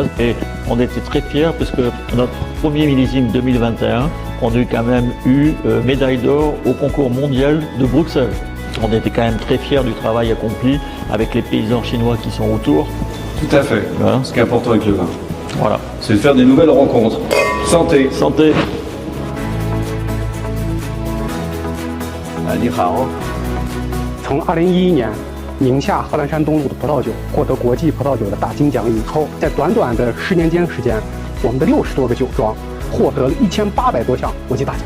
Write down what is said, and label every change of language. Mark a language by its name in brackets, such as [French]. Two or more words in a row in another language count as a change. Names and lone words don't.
[French] Et on était très fiers parce que notre premier millésime 2021, on a quand même eu médaille d'or au concours mondial de Bruxelles. On était quand même très fiers du travail accompli avec les paysans chinois qui sont autour. Tout à fait. Voilà. Ce qui est important avec le vin, Voilà. c'est de faire des nouvelles rencontres. Santé. Santé. [Chinese] 你好。从2011年宁夏贺兰山东路的葡萄酒获得国际葡萄酒的大金奖以后，在短短的10年间时间，我们的60多个酒庄获得了1800多项国际大奖。